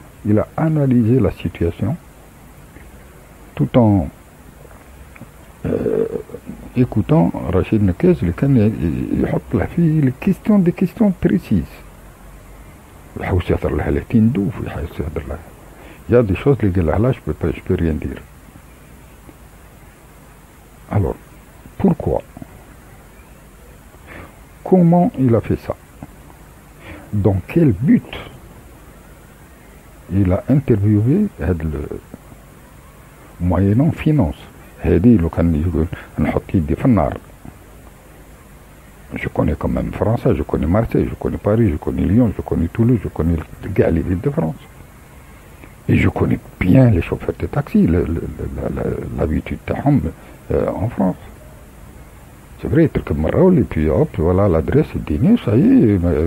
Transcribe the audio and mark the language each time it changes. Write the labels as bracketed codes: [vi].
[fr] Il a analysé la situation tout en écoutant Rachid Nekez [ar] اللي كان يحط له فيه [fr] des questions précises. [ar] يحاول يهضر لها لا تندوف، يحاول يهضر لها. [fr] Il y a des choses [ar] اللي قالها لها [fr] je peux rien dire. Alors, pourquoi? Comment il a fait ça? Dans quel but il a interviewé moyennant finance. [ar] هذه لو كان يقول نحط يدي في النار. [fr] Je connais quand même France, je connais Marseille, je connais Paris, je connais Lyon, je connais Toulouse, je connais les villes de France. Et je connais bien les chauffeurs de taxi, l'habitude [ar] تاعهم [fr] en France. C'est vrai, [ar] تركب مرة [fr] et puis hop, voilà l'adresse [ar] اديني [fr] ça y est.